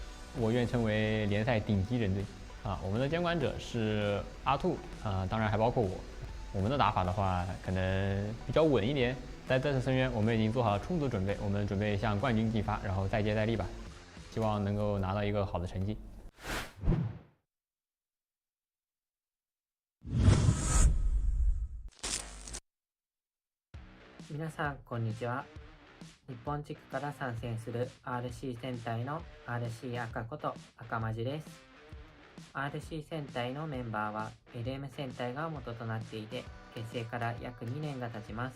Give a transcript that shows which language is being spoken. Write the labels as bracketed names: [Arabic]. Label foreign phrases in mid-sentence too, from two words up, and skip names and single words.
[Chinese] 我愿称为联赛顶级人队。我们的监管者是阿兔，当然还包括我。我们的打法的话，可能比较稳一点。在这次深渊，我们已经做好了充足准备，我们准备向冠军进发，然后再接再厉吧。希望能够拿到一个好的成绩。 [Japanese] 皆さんこんにちは。日本地区から参戦する RC 戦隊の RC 赤こと赤マジです。RC 戦隊のメンバーは LM 戦隊が元となっていて、結成から約2年が経ちます。